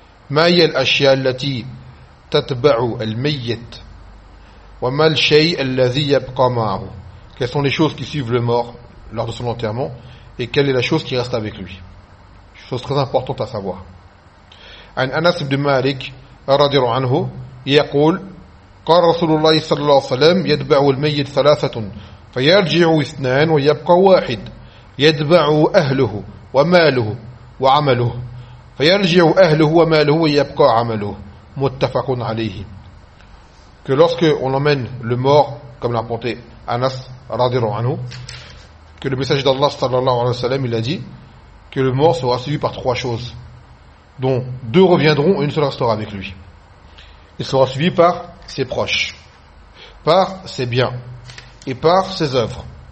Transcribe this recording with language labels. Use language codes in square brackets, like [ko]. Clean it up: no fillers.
[fr] ما هي الأشياء التي تتبع الميت وما الشيء الذي يبقى معه؟ Quelles sont les choses qui suivent le mort lors de son enterrement et quelle est la chose qui reste avec lui? Chose très importante à savoir. [ar] عن أنس بن مالك رضي الله عنه يقول قال رسول الله صلى الله عليه وسلم يتبع الميت ثلاثة فيرجع اثنان ويبقى واحد يتبع أهله وماله وعمله فيرجع أهله وماله ويبقى عمله متفق عليه. [fr] Que lorsque on emmène le mort, comme l'a rapporté Anas radhiyallahu anhu, que le message d'Allah sallallahu alayhi wa sallam, il a dit que le mort sera suivi par trois choses, dont deux reviendront et une seule restera avec lui. Il sera suivi par ses proches, par ses biens et par ses œuvres.